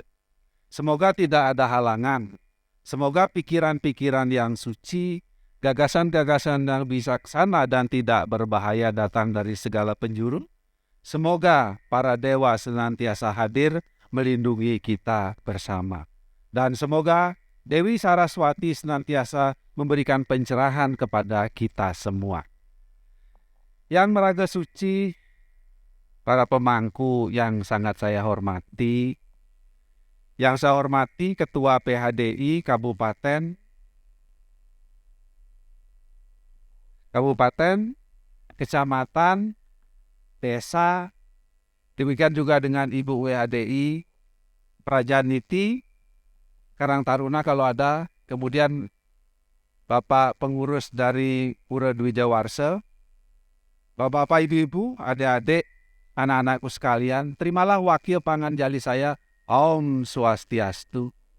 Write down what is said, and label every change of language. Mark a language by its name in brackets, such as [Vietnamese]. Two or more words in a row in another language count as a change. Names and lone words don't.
[Indonesian] Semoga tidak ada halangan. Semoga pikiran-pikiran yang suci, gagasan-gagasan yang bijaksana dan tidak berbahaya datang dari segala penjuru. Semoga para dewa senantiasa hadir melindungi kita bersama. Dan semoga Dewi Saraswati senantiasa memberikan pencerahan kepada kita semua. Yang meraga suci, para pemangku yang sangat saya hormati, yang saya hormati Ketua PHDI Kabupaten, Kecamatan, Desa, demikian juga dengan Ibu WHDI, Prajaniti, Karang Taruna kalau ada, kemudian Bapak pengurus dari Pura Dwijawarsa, Bapak-bapak, ibu-ibu, adik-adik, anak-anakku sekalian, terimalah wakil panganjali saya, Om Swastiastu.